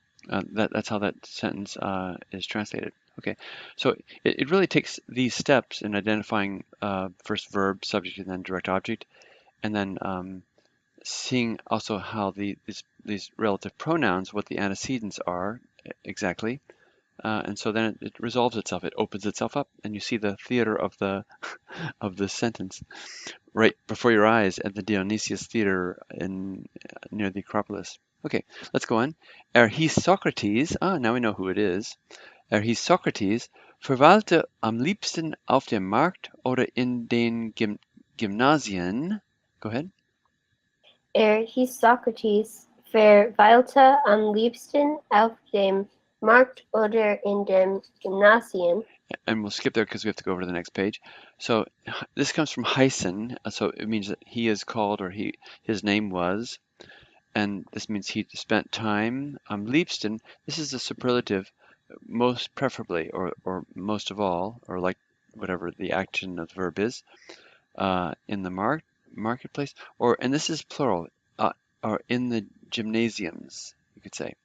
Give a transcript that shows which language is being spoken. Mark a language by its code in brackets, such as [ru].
[en] That's how that sentence is translated. Okay, so it really takes these steps in identifying first verb, subject, and then direct object, and then seeing also how these relative pronouns, what the antecedents are exactly, and so then it resolves itself. It opens itself up, and you see the theater of the of the sentence right before your eyes at the Dionysius Theater near the Acropolis. Okay, let's go on. Hieß Socrates, now we know who it is. [de] Hieß Socrates, verweilte am liebsten auf dem Markt oder in den Gymnasien. [en] Go ahead. [de] Hieß Socrates, verweilte am liebsten auf dem Markt oder in den Gymnasien. [en] And we'll skip there because we have to go over to the next page. So this comes from heißen, so it means that he is called or his name was, and this means he spent time. Am liebsten, this is a superlative, most preferably or most of all, or like whatever the action of the verb is, in the marketplace, and this is plural, or in the gymnasiums, you could say.